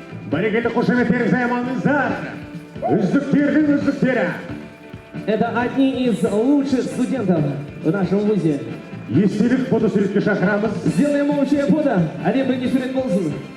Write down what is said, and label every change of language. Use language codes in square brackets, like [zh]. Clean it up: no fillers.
[kk] Барекеті қошеметтеріңізді аймаңыздар. Үздіктердің үздіктері. [ru] Это одни из лучших студентов в нашем вузе. [kk] Естелік фотосуретке шақырамыз. [ru] Сделаем общее фото. [kk] Әлем бірге сурет болсын.